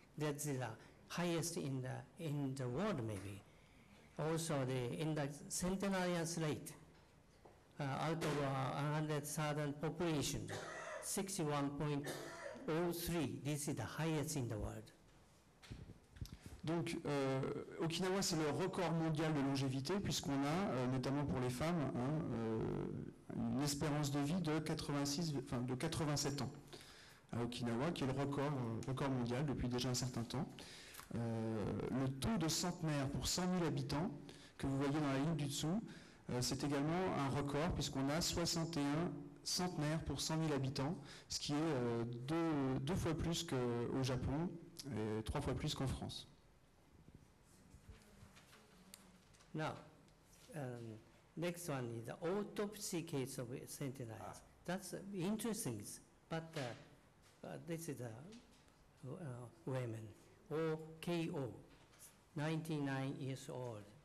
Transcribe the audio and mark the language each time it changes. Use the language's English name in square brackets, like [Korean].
[English] That's the highest in the world maybe. Also in the centenarians rate, out of 100,000 population, 61.03. This is the highest in the world. [French] Donc, Okinawa, c'est le record mondial de longévité, puisqu'on a, notamment pour les femmes, une espérance de vie de 87 ans à Okinawa, qui est le record mondial depuis déjà un certain temps. Le taux de centenaire pour 100 000 habitants, que vous voyez dans la ligne du dessous, c'est également un record, puisqu'on a 61 centenaires pour 100 000 habitants, ce qui est deux fois plus qu'au Japon et 3 fois plus qu'en France. [English] Now, next one is the autopsy case of St. Elias. That's interesting, but this is a woman, OKO, 99 years old.